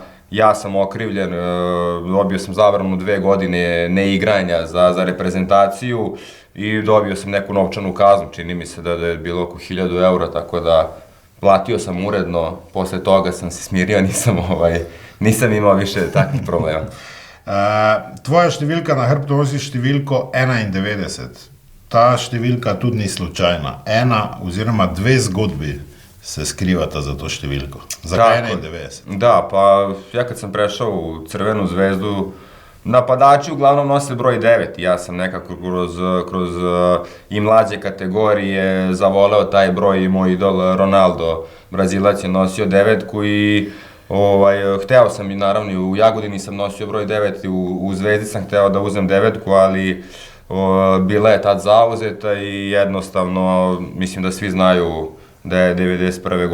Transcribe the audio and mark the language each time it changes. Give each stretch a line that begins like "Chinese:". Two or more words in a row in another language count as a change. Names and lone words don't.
Serbian: Ja sam okrivljen, dobio sam zabranu 2 godine neigranja za reprezentaciju i dobio sam neku novčanu kaznu, čini mi se da je bilo oko 1000 eura, tako da platio sam uredno, posle toga sam se smirio, nisam imao više takvih problema.
Slovenian: Tvoja številka na hrbtu nosi številko 91. Ta številka tudi ni slučajna. 1 oziroma 2 zgodbi se skrivata za to številko. Zakaj 91?
Serbian: Da, pa ja kad sam prešao u Crvenu zvezdu, napadači uglavnom nose broj 9. Ja sam nekako kroz i mlađe kategorije zavoleo taj broj i moj idol Ronaldo, Brazilac je nosio 9 i hteo sam i naravno i u Jagodini sam nosio broj 9 u Zvezdi sam hteo da uzem 9, ali bila je tad zauzeta i jednostavno mislim da svi znaju da je 91.